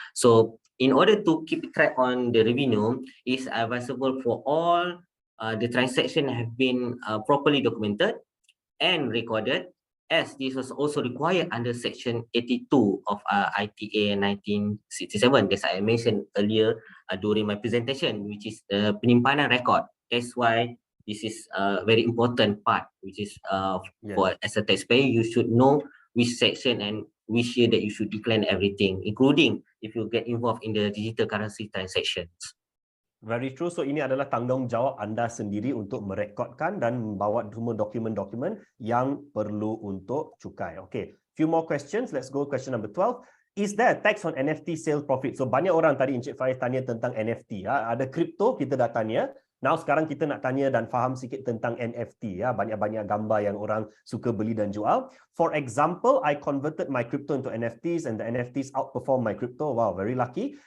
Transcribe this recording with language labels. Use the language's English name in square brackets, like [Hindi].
[English] So in order to keep track on the revenue, it's advisable for all the transaction have been properly documented and recorded, as this was also required under section 82 of ITA 1967, as I mentioned earlier during my presentation, which is penyimpanan record. That's why this is a very important part, which is for as a taxpayer, you should know which section and which year that you should declare everything, including if you get involved in the digital currency transactions. Very true. [Malay] So ini adalah tanggungjawab anda sendiri untuk merekodkan dan membawa semua dokumen-dokumen yang perlu untuk cukai. [English] Okay, few more questions. Let's go question number 12. Is there a tax on NFT sale profit? [Malay] So banyak orang tadi Encik Faiz tanya tentang NFT. Ada kripto kita dah tanya. Now sekarang kita nak tanya dan faham sikit tentang NFT. Banyak-banyak gambar yang orang suka beli dan jual. [English] For example, I converted my crypto into NFTs and the NFTs outperform my crypto. Wow, very lucky.